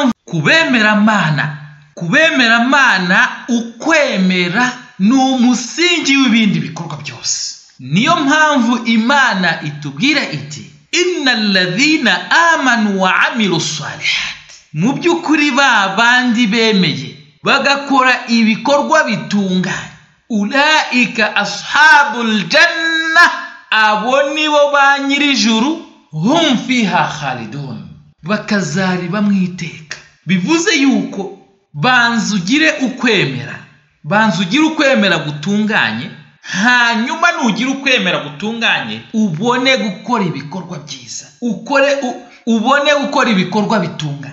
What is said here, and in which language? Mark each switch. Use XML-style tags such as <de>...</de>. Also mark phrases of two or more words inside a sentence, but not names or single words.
<rw>kubemera mana ukwemera n'umusingi w'ibindi bikorwa byose. Niyo mpamvu Imana itubwira iti</rw> <ar>إن الذين آمنوا وعملوا الصالحات,</ar> <rw>mu by'ukuri bandi bemeye bagakora ibikorwa bitunganye,</rw> <ar>أولئك أصحاب الجنة,</ar> <rw>abo nibo ba nyirijuru,</rw> <ar>هم فيها خالدون,</ar> <rw>bakazariba mwiteka. Bivuze yuko banzugire ukwemera gutunganye, hanyuma nugira ukwemera gutunganye ubone gukora ibikorwa byiza, ubone gukora ibikorwa bitunganye.</rw>